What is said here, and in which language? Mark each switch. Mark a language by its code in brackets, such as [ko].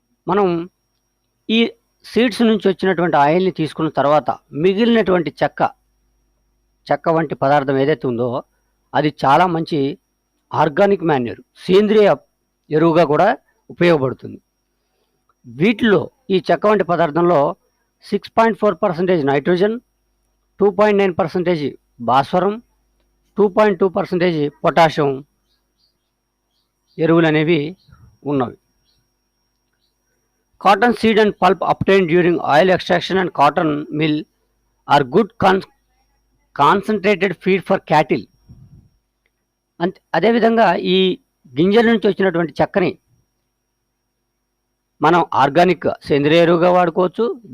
[te] మనం ఈ సీడ్స్ నుంచి వచ్చినటువంటి ఆయిల్ని తీసుకున్న తర్వాత మిగిలినటువంటి చెక్క వంటి పదార్థం ఏదైతే ఉందో అది చాలా మంచి ఆర్గానిక్ మాన్యూర్, సేంద్రియ ఎరువుగా కూడా ఉపయోగపడుతుంది. వీటిలో ఈ చెక్క వంటి పదార్థంలో 6.4% నైట్రోజన్, 2.9% భాస్వరం, 2.2% పొటాషియం ఎరువులు అనేవి ఉన్నవి. [en] Cotton seed and pulp obtained during oil extraction and cotton mill are good concentrated feed for cattle. [te] అదేవిధంగా ఈ గింజల నుంచి వచ్చినటువంటి చెక్కని మనం ఆర్గానిక్ సేంద్రియ ఎరువుగా వాడుకోవచ్చు.